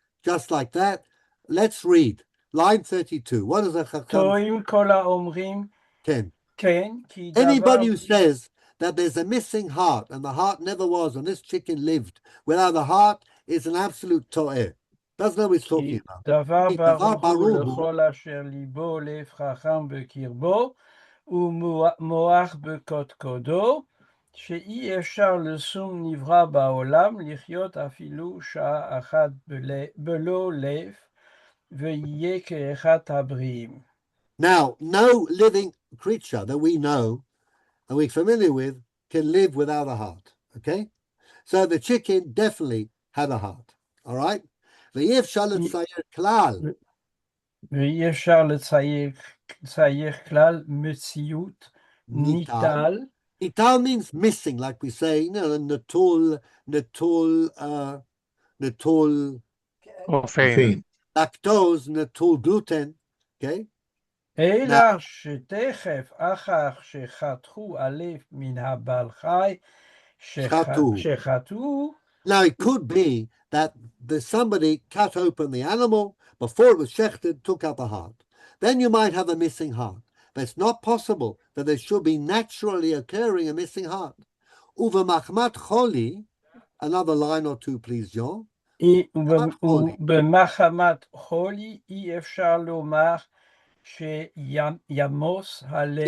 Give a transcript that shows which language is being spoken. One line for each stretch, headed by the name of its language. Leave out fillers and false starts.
English: Just like that? Let's read. Line 32. What is the Chacham?
Hebrew: To'im kol ha'omrim Ken. ken ki davar.
English: Anybody who says that there's a missing heart and the heart never was and this chicken lived without the heart is an absolute to'eh. That's what we're talking about.
Hebrew: דבר ברור הוא לכל אשר ליבו לב חכם בקרבו ומוח בקודקודו, שאי אפשר לשום נברא בעולם לחיות אפילו שעה אחת בלא לב, ויהיה כאחד הבריאים.
English: Now, no living creature that we know and we're familiar with can live without a heart, okay? So the chicken definitely had a heart, all right?
Hebrew: ואי אפשר לצייר כלל. ואי אפשר לצייר כלל מציאות ניטל
English: Ital means missing, like we say, natul,
Hebrew: Ofeen.
English: lactose, natul gluten. Okay.
Hebrew: אלא שתכף אחר שחתכו עליו מן הבעל חי שחטו.
English: Now, it could be that somebody cut open the animal before it was shechted, took out the heart. Then you might have a missing heart. But it's not possible that there should be naturally occurring a missing heart.
Hebrew: Uva machmat choli,
English: another line or two, please, John.
Hebrew: ובמחמת חולי אי אפשר לומר שימוס הלב